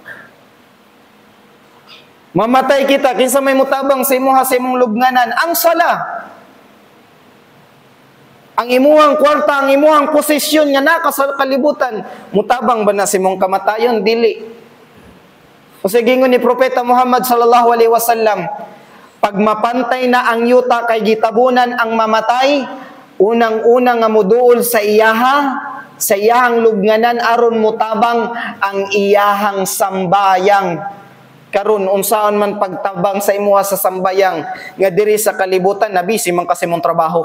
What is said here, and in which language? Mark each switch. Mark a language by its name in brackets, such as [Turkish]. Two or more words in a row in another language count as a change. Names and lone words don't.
[Cebuano] Mamatay kita kinsa may mutabang sa imuha sa imong lubnganan ang sala. Ang imuhang kwarta, ang imuhang posisyon nga naka sa kalibutan, mutabang ba na sa imong kamatayon? Dili. O sige ni Propeta Muhammad [Arabic] صلى الله عليه وسلم, [Cebuano] pag mapantay na ang yuta kay gitabunan ang mamatay, unang-unang nga muduol sa iyahang lubnganan aron mutabang ang iyahang sambayang. Karon unsaon man pagtabang sa imuha sa sambayang nga diri sa kalibutan, nabisi man kasi mong trabaho.